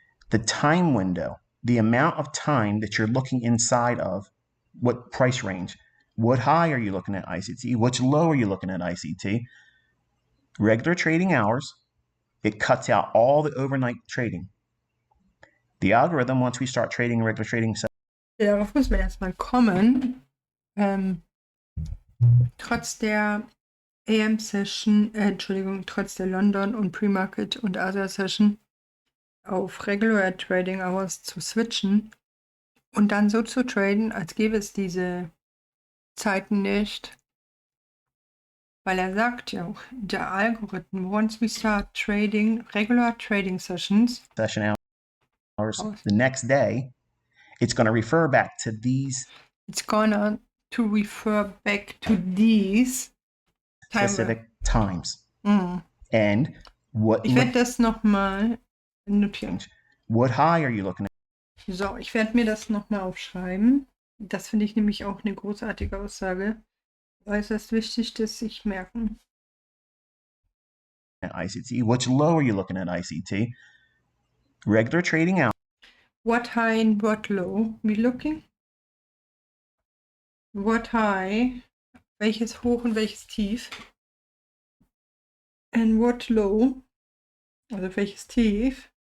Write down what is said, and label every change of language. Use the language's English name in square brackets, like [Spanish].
[English] The time window, the amount of time that you're looking inside of, what price range, what high are you looking at ICT, which low are you looking at ICT, regular trading hours, it cuts out all the overnight trading. The algorithm, once we start trading regular trading. [German] Darauf müssen wir erstmal kommen. Trotz der AM-Session, trotz der London- und Pre-Market- und Asia-Session auf Regular Trading Hours zu switchen und dann so zu traden, als gäbe es diese Zeiten nicht. Weil er sagt ja auch, der Algorithm, [English] once we start trading regular trading sessions, session hours, the next day, it's going to refer back to these. It's gonna to refer back to these specific times. And what? [German] Ich werde das nochmal notieren. [English] What high are you looking at? [German] So, ich werde mir das nochmal aufschreiben. Das finde ich nämlich auch eine großartige Aussage. Äußerst wichtig, das sich merken. [English] At ICT. Which low are you looking at ICT? Regular trading hours. What high and what low we looking? What high, [German] welches Hoch und welches Tief? [English] And what low, [German] also welches Tief?